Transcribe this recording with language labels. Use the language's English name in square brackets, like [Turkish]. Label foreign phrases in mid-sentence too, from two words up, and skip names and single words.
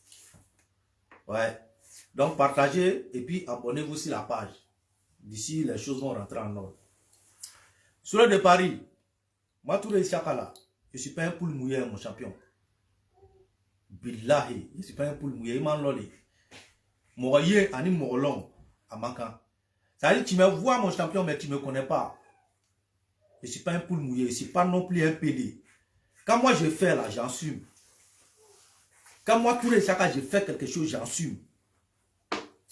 [French] Ouais. Donc partagez et puis abonnez-vous sur la page. D'ici, les choses vont rentrer en ordre. Soulé de Paris, moi, Touré Isiaka là, je ne suis pas un poule mouillé, mon champion. Billahi, je ne suis pas un poule mouillé, il m'a lolé. Moye, ani morlong, à Mankan. Ça veut dire, tu me vois, mon champion, mais tu ne me connais pas. Je ne suis pas un poule mouillé, je ne suis pas non plus un PD. Quand moi je fais là, j'assume. Quand moi, Touré Isiaka, je fais quelque chose, j'assume.